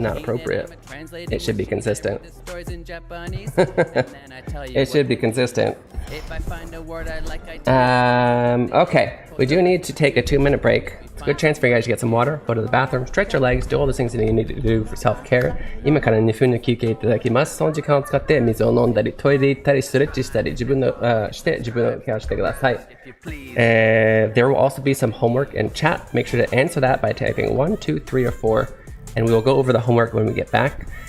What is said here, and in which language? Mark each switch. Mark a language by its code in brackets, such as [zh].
[en] not appropriate. It should be consistent. It should be consistent. If I find a word I like, okay, we do need to take a 2-minute break. It's a good chance for you guys to get some water, go to the bathroom, stretch your legs, do all the things that you need to do for self-care. [ja] 今から2分の休憩いただきます。その時間を使って水を飲んだり、トイレ行ったり、ストレッチしたり、自分のケアをしてください。 [en] There will also be some homework in chat. Make sure to answer that by typing 1, 2, 3, or 4. And we will go over the homework when we get back.